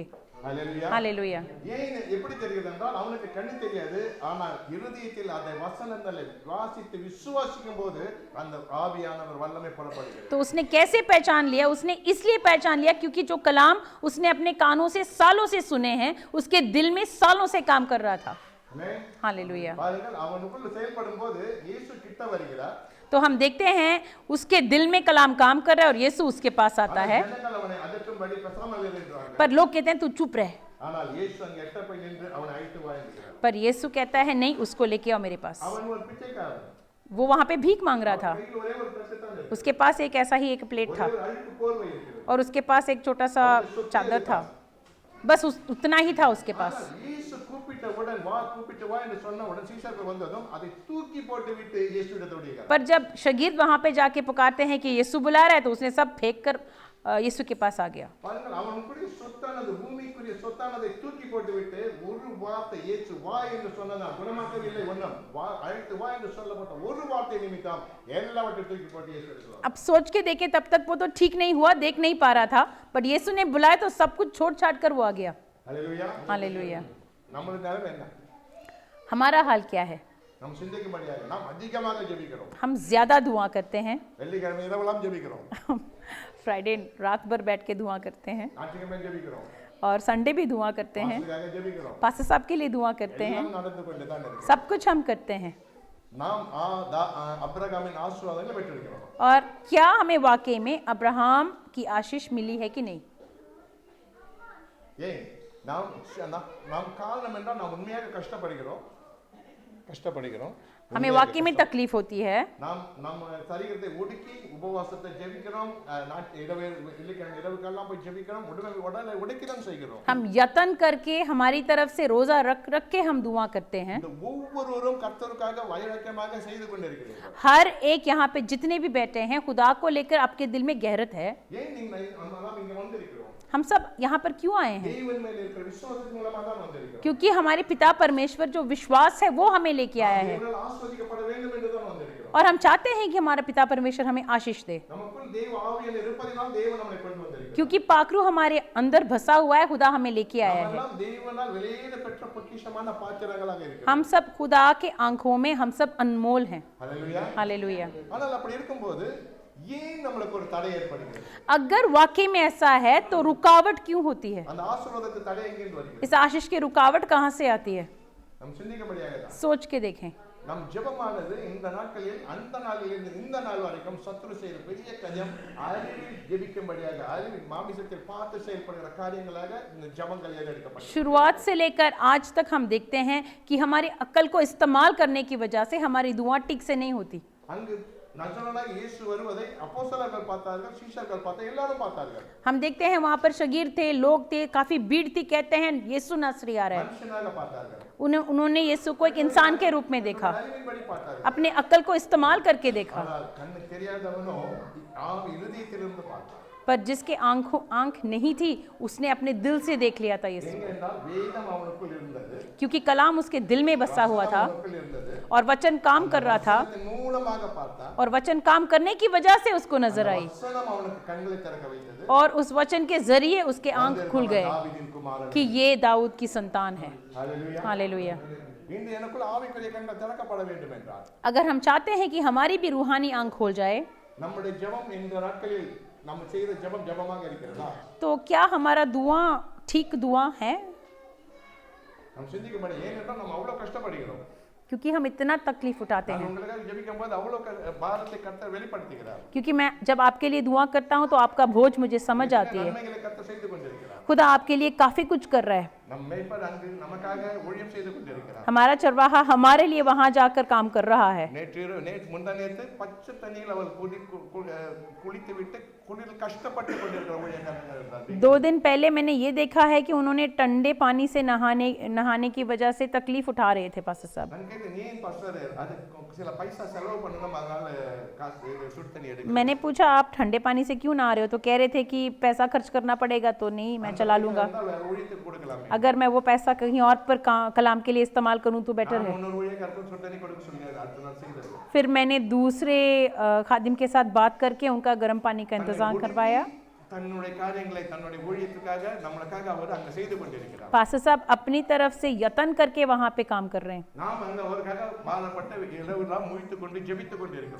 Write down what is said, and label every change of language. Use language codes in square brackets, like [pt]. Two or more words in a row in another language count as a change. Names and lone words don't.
[ta] ஹல்லேலூயா. [hi] हालेलुया. [ta] ஏன் எப்படி தெரிகிறது என்றால் அவனுக்கு கண்ணு தெரியாது, ஆனால் இருதயத்தில் அந்த வசனங்களை வாசித்து விசுவாசிக்கும் போது அந்த ஆவியானவர் வல்லமை புறப்படுகிறது. [hi] तो उसने कैसे पहचान लिया? उसने इसलिए पहचान लिया क्योंकि जो कलाम उसने अपने कानों से सालों से सुने हैं उसके दिल में सालों से काम कर रहा था. हालेलुया. [ta] பாருங்கள் அவனுக்குள்ள செயல்படும் போது இயேசு கிட்ட வருகிறார். [hi] तो हम देखते हैं उसके दिल में कलाम काम कर रहा है और यीशु उसके पास आता है, [ta] ஜனங்கள் அவனை அதட்டும்படி பேசாமல் இருந்தார்கள். [hi] पर लोग कहते हैं तू चुप रह, [ta] ஆனால் இயேசு அங்கே எட்ட போய் நின்று அவனை அழைத்து வா என்கிறார். [hi] पर यीशु कहता है नहीं, उसको लेके आओ मेरे पास. [ta] அவன் ஒரு பிச்சைக்காரன். [hi] वो वहां पे भीख मांग रहा था, [ta] கையில் ஒரே ஒரு தட்டு தான் இருக்கு. [hi] उसके पास एक ऐसा ही एक प्लेट था [ta] ஒரே ஒரு அழுக்கு போர்வை இருக்கிறது. [hi] और उसके पास एक छोटा सा चादर था, बस उतना ही था उसके पास. [ta] இயேசு கூப்பிட்டவுடன் கூப்பிட்டு வா என்று சொன்னவுடன் சீஷர்கள் வந்ததும் அதை தூக்கி போட்டு விட்டு இயேசுவிடத்தில் ஓடினார். [hi] पर जब शागिर्द वहां पे जाके पुकारते हैं कि यीशु बुला रहा है तो उसने सब फेंक कर यीशु के पास आ गया. [ta] பாருங்கள் அவனுக்குரிய சொத்தானது பூமிக்குரிய சொத்தானதை தூக்கி போட்டு விட்டு ஒரு வார்த்தை இயேசு வா என்று சொன்னதான் குணமாக்கவில்லை, ஒன்றும் அழைத்து வா என்று சொல்லப்பட்ட ஒரு வார்த்தை நிமித்தம் எல்லாவற்றையும் தூக்கி போட்டு இயேசு எடுத்தார். [hi] अब सोच के देखे तब तक वो तो ठीक नहीं हुआ, देख नहीं पा रहा था, बट यीशु ने बुलाया तो सब कुछ छोड़ छाड़ कर वो आ गया. [ta] ஹல்லேலூயா. [hi] हालेलुया. [ta] நம்மளுடைய நிலைமை என்ன? [hi] हमारा हाल क्या है? [ta] நம்ம சிந்திக்கும்படியாக நாம் அதிகமாக ஜெபிக்கிறோம். [hi] हम ज्यादा दुआ करते हैं, [ta] வெள்ளிக்கிழமை இரவெல்லாம் ஜெபிக்கிறோம், [hi] फ्राइडे रात भर बैठ के दुआ करते हैं, [ta] ஞாயிற்றுக்கிழமை ஜெபிக்கிறோம், [hi] और संडे भी दुआ करते हैं, [ta] பாஸ்டருக்காக ஜெபிக்கிறோம். [hi] पास्टर साहब के लिए दुआ करते हैं, [ta] எல்லாம் நடந்து கொண்டு தான் இருக்கு. [hi] सब कुछ हम करते हैं. [ta] நாம் அப்ரகாமின் ஆசீர்வாதங்களை பெற்றிருக்கிறோம். [hi] और क्या हमें वाकई में अब्राहम की आशीष मिली है कि नहीं? [ta] ஏன் நாம் காரணம் என்றால் நாம் உண்மையாக கஷ்டப்படுகிறோம். [hi] हमें वाकई में तकलीफ होती है. [ta] நாம் நம்ம சரீரத்தை ஒடுக்கி உபவாசத்தை ஜெபிக்கிறோம், இரவுக்கெல்லாம் போய் ஜெபிக்கிறோம், உடலை ஒடுக்கி தான் செய்கிறோம். [hi] हम यत्न करके हमारी तरफ से रोजा रख के हम दुआ करते हैं. [ta] இந்த ஒவ்வொருவரும் கர்த்தருக்காக வைராக்கியமாக செய்து கொண்டிருக்கிறீர்கள். [hi] हर एक यहाँ पे जितने भी बैठे हैं खुदा को लेकर आपके दिल में गहरत है. [ta] ஏன் நாம் இங்க வந்திருக்கிறோம்? [hi] हम सब यहाँ पर क्यों आए हैं? [ta] தேவன் மேல் இருக்கிற விசுவாசத்தின் மூலமாக தான் வந்திருக்கிறோம். [hi] क्योंकि हमारे पिता परमेश्वर जो विश्वास है वो हमें लेके आया है, [ta] தேவனால் ஆசீர்வதிக்கப்பட வேண்டும் என்று தான் வந்திருக்கிறோம். [hi] और हम चाहते हैं कि हमारा पिता परमेश्वर हमें आशीष दे, [ta] நமக்குள் தேவ ஆவியானவர் இருப்பதினால் தேவன் நம்மை கொண்டு வந்திருக்கிறார். [hi] क्योंकि पाखरू हमारे अंदर बसा हुआ है, खुदा हमें लेके आया है. [ta] நம்மெல்லாம் தேவனால் வெளியேற பெற்ற பொக்கிஷங்கள். பொக்கிஷமான பாத்திரங்களாக இருக்கிறோம். [hi] हम सब खुदा के आंखों में हम सब अनमोल हैं। [ta] ஹalleluya. [hi] हालेलुया। [ta] ஆனால் அப்படி இருக்கும்போது ஏன் நம்மளுக்கு ஒரு தடை ஏற்படுகிறது? [hi] अगर वाकई में ऐसा है तो रुकावट क्यों होती है? [ta] அந்த ஆசீர்வாதத்து தடை எங்கிருந்து வருகிறது? [hi] इस आशीष की रुकावट कहाँ से आती है? [ta] நாம் சிந்திக்கும்படியாக தான். [hi] सोच के देखें। [ta] நம் ஜெபமானது இந்த நாட்களில் அந்த நாளிலிருந்து இந்த நாள் வரைக்கும் சத்துரு செய்த பெரிய காரியம் அறிவில் ஜெபிக்கும்படியாக அறிவில் மாமிசத்தில் பார்த்து செயல்படுகிற காரியங்களாக இந்த ஜெபங்கள் ஏறெடுக்கப்பட்டது. [hi] शुरुआत से लेकर आज तक हम देखते हैं कि हमारी अक्ल को इस्तेमाल करने की वजह से हमारी दुआ ठीक से नहीं होती। [ta] அங்கு நசரேயனாகிய இயேசு வருவதை அப்போஸ்தலர்கள் பார்த்தார்கள், சீஷர்கள் பார்த்தார்கள், எல்லாரும் பார்த்தார்கள். [hi] हम देखते हैं वहां पर शगीर थे, लोग थे, काफी भीड़ थी, कहते हैं यीशु नासरी आ रहा है। [ta] மனுஷனாக பார்த்தார்கள். [hi] उन्होंने यीशु को एक इंसान के रूप में देखा, [ta] அறிவின்படி பார்த்தார்கள். [hi] अपने अक्ल को इस्तेमाल करके देखा। [ta] ஆனால் கண்ணுக்கு தெரியாதவனோ ஆவி இருதயத்திலிருந்து பார்த்தான். [hi] पर जिसके आंख नहीं थी उसने अपने दिल से देख लिया था यीशु, [ta] எங்கென்றால் வேதம் அவனுக்குள் இருந்தது, [hi] क्योंकि कलाम उसके दिल में बसा हुआ था [ta] அவனுக்குள் இருந்தது. [hi] और वचन काम कर रहा था [ta] அதன் மூலமாக பார்த்தான். [hi] और वचन काम करने की वजह से उसको नजर आई [ta] வசனம் அவனுக்கு கண்களை திறக்க வைத்தது. [hi] और उस वचन के जरिए उसके आंख खुल गए [ta] தாவீதின் குமாரன். [hi] कि ये दाऊद की संतान है। [ta] ஹalleluya. [hi] हालेलुया। [ta] இன்று எனக்குள்ள ஆவிக்குரிய கண்கள் திறக்கப்பட வேண்டும் என்றார். [hi] अगर हम चाहते हैं कि हमारी भी रूहानी आंख खोल जाए [ta] நம்முடைய ஜெபம் இந்த நாட்களில் நம்ம செய்த ஜெபம் ஜெபமாக இருக்கிறதா? [hi] तो क्या हमारा दुआ ठीक दुआ है? [ta] நாம் சிந்திக்கும்படி ஏனென்றால் நம்ம அவ்வளவு கஷ்டப்படுகிறோம். [hi] क्योंकि हम इतना तकलीफ उठाते [ta] நான் [hi] हैं। [ta] உங்களுக்காக ஜெபிக்கும்போது அவ்வளவு பாரத்தை கர்த்தர் வெளிப்படுத்துகிறார். [hi] क्योंकि मैं जब आपके लिए दुआ करता हूँ तो आपका बोझ मुझे समझ आती है। [ta] நன்மைகளை கர்த்தர் செய்து கொண்டிருக்கிறார். [hi] खुदा आपके लिए काफी कुछ कर रहा है। [ta] நம் மேய்ப்பர் அங்கு நமக்காக ஊழியம் செய்து கொண்டிருக்கிறார். [hi] हमारा चरवाहा हमारे लिए वहां जाकर काम कर रहा है। [ta] நேற்று முந்தானேத்து பச்சை தண்ணியில் அவள் குளித்து விட்டு குளிரில் கஷ்டப்பட்டு கொண்டிருக்கிற ஊழியக்காரர்கள். [hi] 2 दिन पहले मैंने ये देखा है कि उन्होंने ठंडे पानी से नहाने की वजह से तकलीफ उठा रहे थे पास्टर साहब। [ta] நான் கேட்டேன், நீ ஏன் பாஸ்டர் அது சில பைசா செலவு பண்ணணும், அதனால காசு சுடு தண்ணி எடுக்க. [hi] मैंने पूछा आप ठंडे पानी से क्यों नहा रहे हो? तो कह रहे थे कि पैसा खर्च करना पड़ेगा, तो नहीं मैं चला लूंगा। [ta] வேற ஊழியத்துக்கு கொடுக்கலாமே. [hi] अगर मैं वो पैसा कहीं और पर कलाम के लिए इस्तेमाल करूं तो बेटर है। [ta] இன்னொரு ஊழியக்காரருக்கு சுடு தண்ணி கொடுக்க சொன்னாரு, அடுத்த நாள் செய்தாரு. [hi] फिर मैंने दूसरे खादिम के साथ बात करके उनका गर्म पानी का इंतजाम करवाया। [ta] தன்னுடைய காரியங்களை தன்னுடைய ஊழியத்துக்காக நம்மளுக்காக அவர் அங்க செய்து கொண்டிருக்கிறார். [hi] पास्टर साहब अपनी तरफ से यत्न करके वहां पे काम कर रहे हैं [ta] நாம் அங்க அவருக்காக பாரப்பட்ட இரவுலாம் முழித்துக் கொண்டு ஜெபித்துக் கொண்டிருக்கிறோம்.